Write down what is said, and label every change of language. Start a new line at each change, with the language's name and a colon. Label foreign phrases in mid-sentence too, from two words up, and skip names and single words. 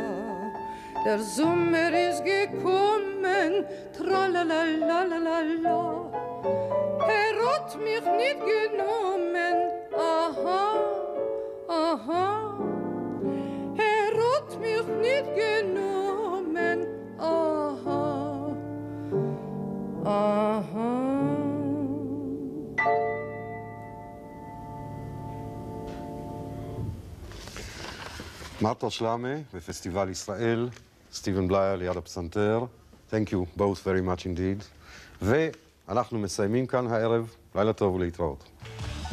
Yiddish: דער זומער איז געקומען, טראַלאַלאַלאַ. האָט מיך ניט גענומען, אַהאַ, אַהאַ. האָט מיך ניט גענומען, aha, aha.
Hebrew: מרתה שלמה בפסטיבל ישראל, סטיבן בלייר ליד הפסנתר.
English: Thank you both very much indeed.
Hebrew: ואנחנו מסיימים כאן הערב. לילה טוב ולהתראות.